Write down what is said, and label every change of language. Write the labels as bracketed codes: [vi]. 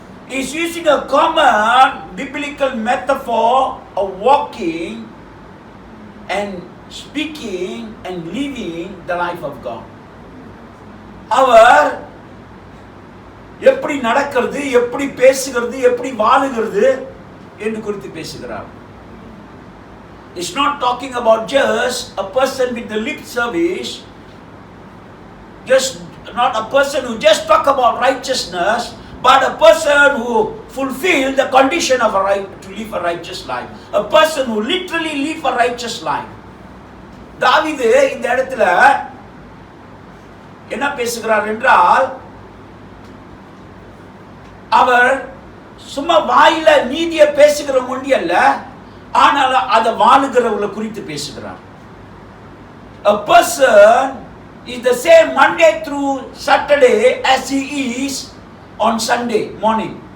[en] He is using a common biblical metaphor of walking and speaking and living the life of God. [ta] அவர் எப்படி நடக்கிறது, எப்படி பேசுகிறது, எப்படி வாழுகிறது என்று குறித்து பேசுகிறார். [en] It's not talking about just a person with the lip service, just not a person who just talk about righteousness, but a person who fulfill the condition of to live a righteous life. A person who literally live a righteous life. [ta] தாவீது இந்த இடத்துல என்ன பேசுகிறார் என்றால், அவர் சும்மா வாயில நீதியை பேசுகிற மொழி அல்ல, ஆனால் அதை வாழுகிறவர்களை குறித்து பேசுகிறார். [en] A person is the same Monday through Saturday as he is on Sunday morning.